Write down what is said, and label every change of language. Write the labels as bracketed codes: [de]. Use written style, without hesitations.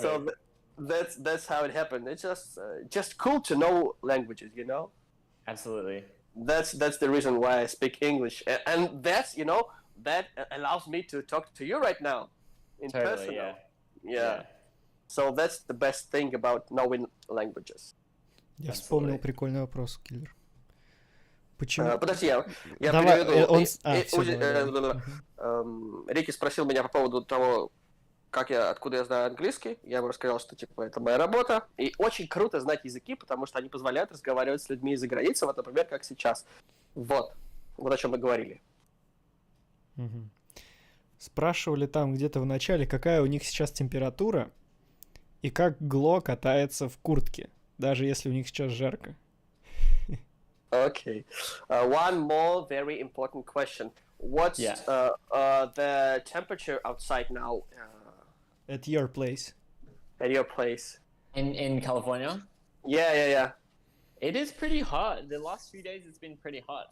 [en] So that's how it happened. It's just cool to know languages, Absolutely. That's the reason why I speak English, and that's that allows me to talk to you right now in person. Yeah. So that's the best thing about knowing languages. [ru] Я вспомнил прикольный вопрос, Киллер. Почему? Подожди, я Давай, переведу. Рики спросил меня по поводу того, откуда я знаю английский. Я ему рассказал, что это моя работа. И очень круто знать языки, потому что они позволяют разговаривать с людьми из-за границы, вот, например, как сейчас. Вот о чем мы говорили. Угу. Спрашивали там где-то в начале, какая у них сейчас температура и как Гло катается в куртке, даже если у них сейчас жарко. [en] Okay. One more very important question. What's the temperature outside now? At your place. At your place. In California? Yeah. It is pretty hot. The last few days it's been pretty hot.